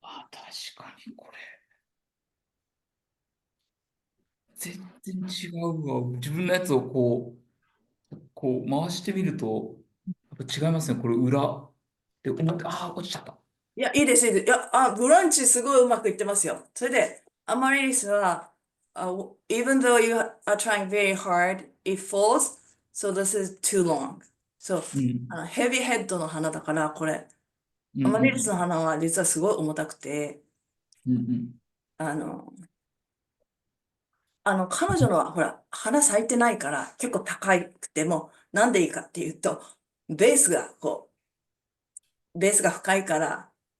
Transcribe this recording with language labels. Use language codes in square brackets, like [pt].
[ja] 確かにこれ、全然違うわ。自分のやつをこう回してみると、やっぱ違いますね。これ裏。で、思って、落ちちゃった。いや、いいです、いいです。いや、ブランチすごいうまくいってますよ。それで、アマリリスは、 [en] even though you are trying very hard, it falls, so this is too long. [ja] そう、うん。ヘビーヘッドの花だから、これ、うんアマリリスうんの花は実はすごい重たくて、うんうんあの、彼女のは、ほら、花咲いてないから、結構高くても、なんでいいかっていうと、ベースが、ベースが深いから、